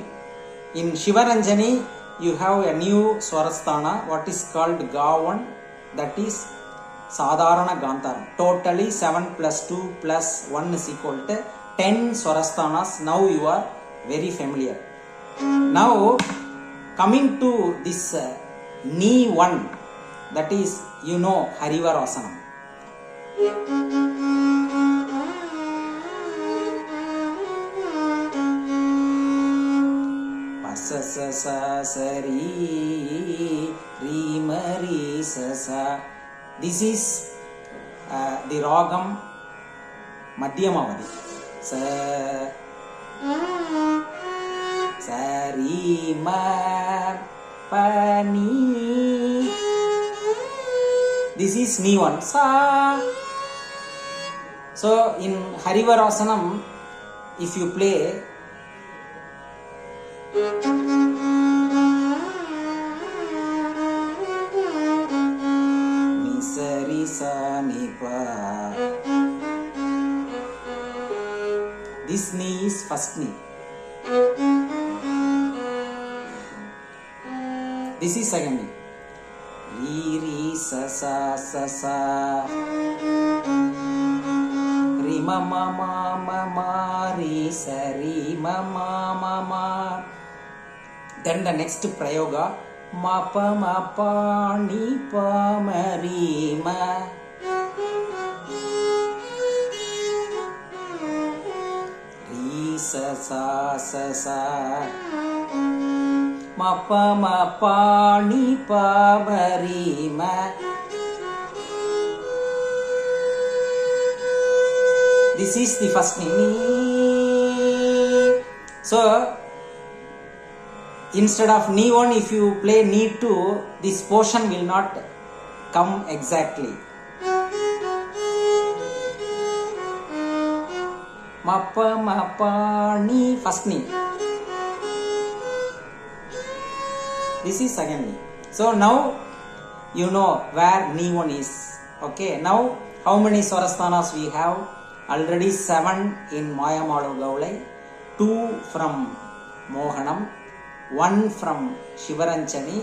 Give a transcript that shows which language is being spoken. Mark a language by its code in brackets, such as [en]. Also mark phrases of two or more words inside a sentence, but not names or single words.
[en] In Sivaranjani you have a new Swarasthana, what is called ga 1, that is Sadharana Gantaram. Totally 7 plus 2 plus 1 is equal to 10 Swarasthanas. Now you are very familiar. Now coming to this knee 1, that is you know Harivarasana. Sa sa sa sa ri ri ma ri sa sa. This is the ragam Madhyamavadi. Sa sa ri ma pa ni. This is knee 1, sa. So in Harivarasanam, if you play ni sa ri sa ni pa, this knee is first knee. This is second knee. Ri ri sa sa sa sa. Ri ma ma ma ma ma ri sa ri ma ma ma ma. Then the next prayoga, ma pa ni pa ma ri ma. Ri sa sa sa sa. Ma pa ni pa ma ri ma. This is the first knee. So instead of knee 1, if you play knee 2, this portion will not come exactly. Ma pa ni, first knee. This is second knee. So now you know where knee 1 is. Okay. Now how many Swarasthanas we have? Already 7 in Mayamalu Gaulai, 2 from Mohanam, 1 from Sivaranjani.